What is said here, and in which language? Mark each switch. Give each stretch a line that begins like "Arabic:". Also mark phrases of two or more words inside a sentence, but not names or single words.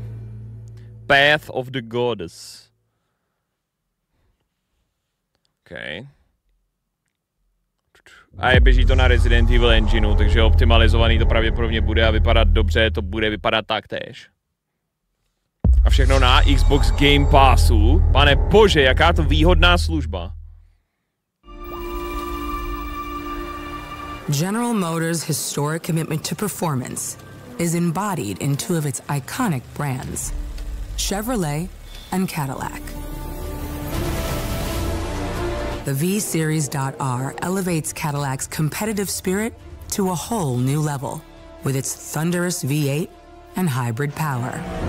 Czech: Path of the Goddess. OK. A běží to na Resident Evil engineu, takže optimalizovaný to pravděpodobně bude a vypadat dobře, to bude vypadat taktéž. A všechno na Xbox Game Passu. Pane bože, jaká to výhodná služba.
English: General Motors' historic commitment to performance is embodied in two of its iconic brands, Chevrolet and Cadillac. The V-Series.R elevates Cadillac's competitive spirit to a whole new level with its thunderous V8 and hybrid power.